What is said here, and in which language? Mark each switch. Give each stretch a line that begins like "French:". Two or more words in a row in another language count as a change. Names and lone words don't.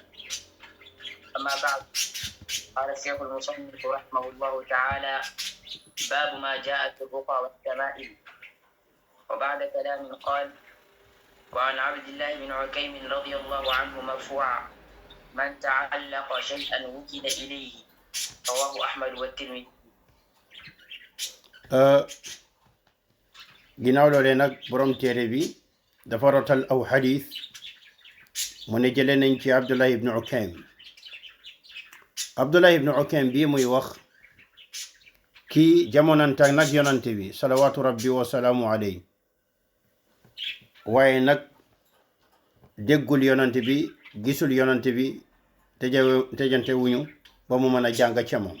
Arabic: أما بعد، قال الشيخ المصنف رحمه الله تعالى: باب ما جاء في الرقى والتمائم. وبعد كلام قال: وعن عبد الله بن عكيم رضي الله عنه مرفوعا: من تعلق شيئا وكل إليه. رواه أحمد والترمذي.
Wolof: ginnaaw loolee nag borom téere bi dafa rotal aw xadis mu ne jëlee nañ ci Abdullah ibn Ukaym. Abdullah ibn Ukaym bii muy wax kii jamonanta nag yonante bi
Arabic: صلوات ربي و سلام عليه,
Wolof: waaye nag déggul yonante bi, gisul yonante bi, tejante wuñu ba mu mën a jàng ca moom.